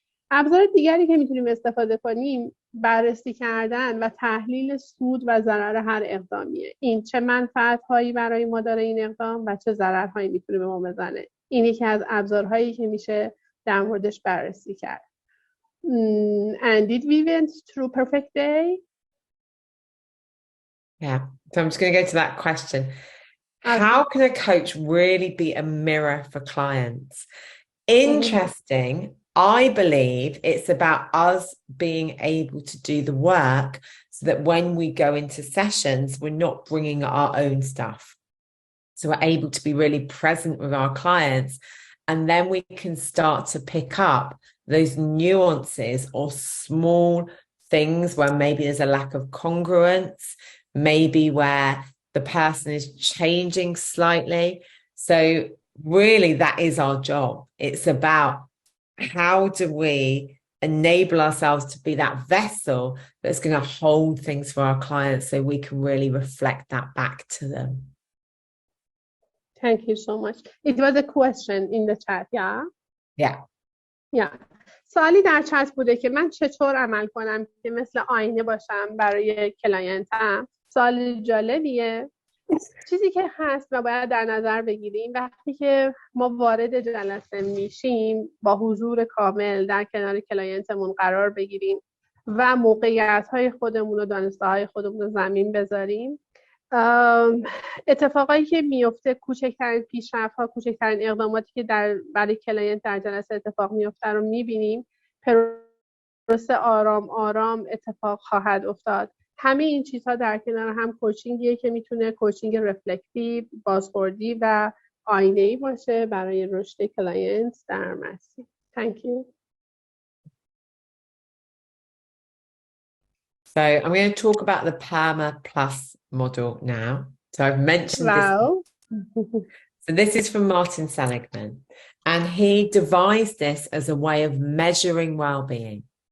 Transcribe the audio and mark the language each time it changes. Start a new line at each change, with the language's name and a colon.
Persian: ابزار دیگری که میتونیم استفاده کنیم بررسی کردن و تحلیل سود و ضرر هر اقدامیه. این چه منفعت هایی برای ما داره این اقدام و چه ضرر هایی میتونه به ما بزنه. این یکی از ابزارهایی که میشه در موردش بررسی کرد.
English: And did we went through perfect day? Yeah, so I'm just going to go to that question. How can a coach really be a mirror for clients? Interesting. I believe it's about us being able to do the work so that when we go into sessions, we're not bringing our own stuff. So we're able to be really present with our clients, and then we can start to pick up those nuances or small things where maybe there's a lack of congruence, maybe where the person is changing slightly. So really that is our job. It's about how do we enable ourselves to be that vessel that's going to hold things for our clients so we can really reflect that back to them. Thank you so much. It was a question in the chat, yeah? Yeah.
Persian: سوالی در چت بوده که من چطور عمل کنم که مثل آینه باشم برای کلاینتم. سوال جالبیه. چیزی که هست و باید در نظر بگیریم وقتی که ما وارد جلسه میشیم با حضور کامل در کنار کلاینتمون قرار بگیریم و موقعیت‌های خودمون و دانسته‌های خودمون رو زمین بذاریم، اتفاقایی که میفته، کوچکترین پیشرفت‌ها، کوچکترین اقداماتی که برای کلاینت در جلسه اتفاق میفته رو میبینیم. پروسه آرام آرام اتفاق خواهد افتاد. همه این چیزها در کنار هم کوچینگیه که میتونه کوچینگ رفلکتیو، بازخوردی و آینه‌ای باشه برای رشد کلاینت در مسیر.
English: Thank you. So I'm going to talk about the PERMA Plus model now. So I've mentioned this. So this is from Martin Seligman, and he devised this as a way of measuring well-being.